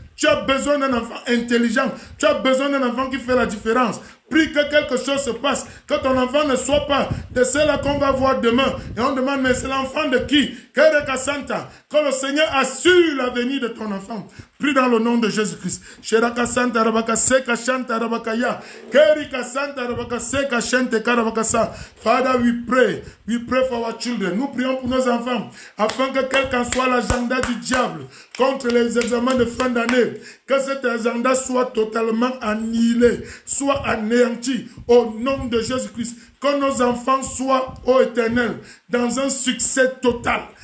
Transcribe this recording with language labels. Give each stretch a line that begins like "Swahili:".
French: Tu as besoin d'un enfant intelligent, tu as besoin d'un enfant qui fait la différence. Prie que quelque chose se passe, que ton enfant ne soit pas de ceux-là qu'on va voir demain. Et on demande, mais c'est l'enfant de qui? Que le Seigneur assure l'avenir de ton enfant. Prie dans le nom de Jésus-Christ.
English: Father, we pray for our children.
French: Nous prions pour nos enfants, afin que quel qu'en soit l'agenda du diable contre les examens de fin d'année, que cet agenda soit totalement annihilé, soit anéanti au nom de Jésus-Christ. Que nos enfants soient, ô Éternel, dans un succès total.